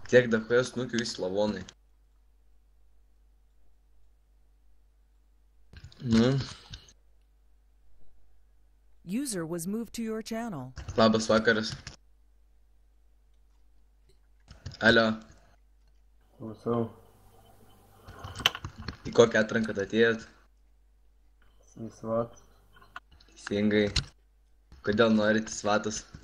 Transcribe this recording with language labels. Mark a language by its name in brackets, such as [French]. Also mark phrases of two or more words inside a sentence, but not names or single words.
[Lithuanian] Tiek DPS nukiu visi lavonai. Nu, [English] User was moved to your channel. [Lithuanian] labas vakaras. Alio, Klausau. į kokią atranką atėjot? Į SWAT. Teisingai. Kodėl norite svatus?